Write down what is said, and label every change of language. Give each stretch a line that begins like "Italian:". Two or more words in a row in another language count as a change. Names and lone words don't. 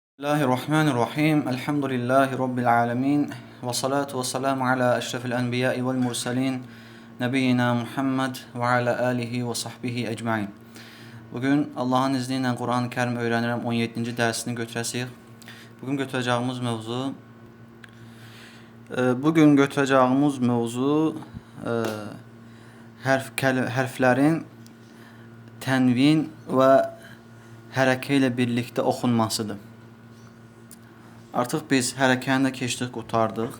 Arabic: بسم الله الرحمن الرحيم. الحمد لله رب العالمين. والصلاة والسلام على أشرف الأنبياء والمرسلين. نبينا محمد وعلى آله وصحبه أجمعين.
Turkish: Bugün Allah'ın izniyle
Azerbaijani: Kur'an-ı Kerim öğrenirəm 17. dersini götürəsiyik. Bugün götürəcəyimiz mövzu hərflərin tənvin və hərəkə ilə birlikdə oxunmasıdır. Artıq biz hərəkəni də keçdik, qurtardıq.